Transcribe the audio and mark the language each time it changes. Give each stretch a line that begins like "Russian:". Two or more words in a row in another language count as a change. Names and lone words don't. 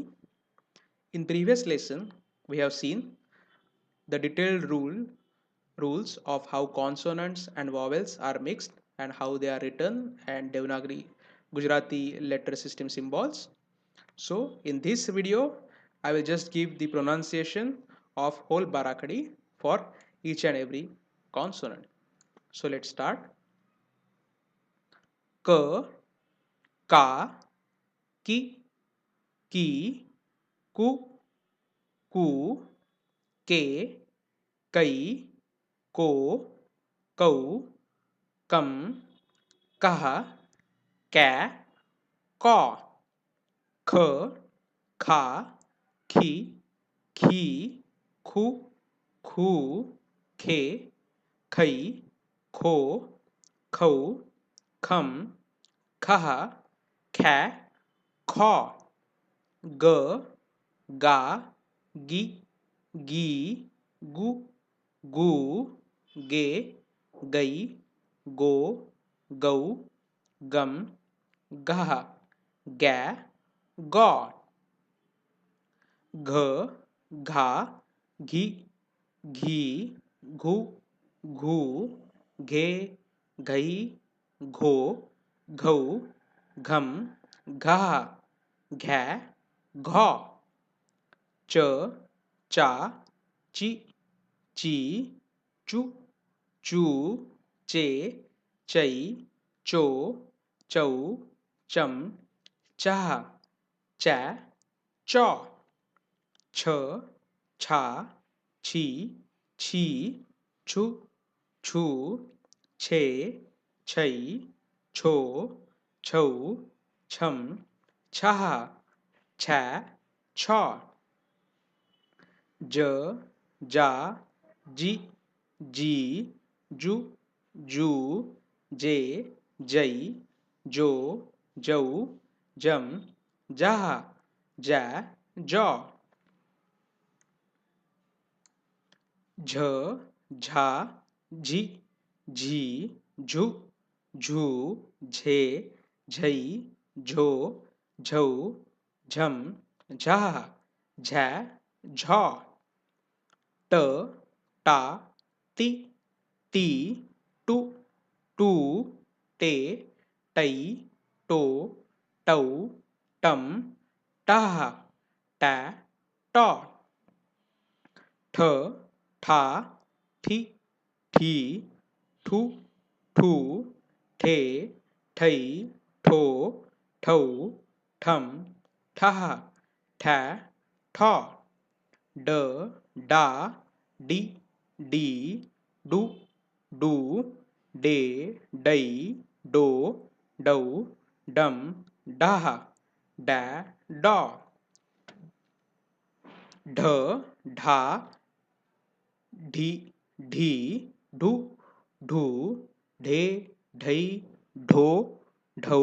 English: In previous lesson, we have seen the detailed rules of how consonants and vowels are mixed and how they are written and Devanagari Gujarati letter system symbols. So in this video, I will just give the pronunciation of whole Barakhadi for each and every consonant. So let's start. K, Ka, Ki, Ki, Ku, Ku, Ke, Kai, Ko, Kau, Kam, Kah, Ka, Ka, Kh, Kha, Khi, Khi, Khu, Khu, Khe, Khai, Kho, Khâu, Khum, Kha, Kha, Kho, G, Ga, Gi, Gi, Gu, Gu, Ge, Gai, Go, Gau, Gum, Gah, Ga, God, Gh, Gha, Ghi, Ghi, Ghu, Ghu, Ghe, Ghai, Gho, Ghau, Gham, Gha, Gha, Ghaw, Ch, Cha, Chi, Chi, Chu, Chu, Che, Chai, Cho, Chau, Cham, Cha, Cha, Chaw, Ch, Cha, Chi, Chi, Chu, Chu, Che, Chai, Cho, Chou, Chum, Cha, Cha, Chaw, J, Ja, Ji, Ji, Ju, Ju, J, Jai, Jo, Jau, Jam, Jah, Ja, Jaw, झ, झा, झी, झी, झु, झू, झे, झई, झो, झौ, झम, झा, झा, झॉ, ट, टा, ती, टी, टू, टू, टे, टई, टो, टौ, टम, टाह, टा, टॉ, ठ, ठा, थी, थी, थू, ठू, ठे, ठई, ठो, ठौ, ठम, ठह, ठा, ठॉ, ड, डा, डी, डी, डू, डू, डे, डई, डो, डौ, डम, डाह, डा, डॉ, ढ, ढा, ढी, ढी, ढू, ढू, ढे, ढई, ढो, ढौ,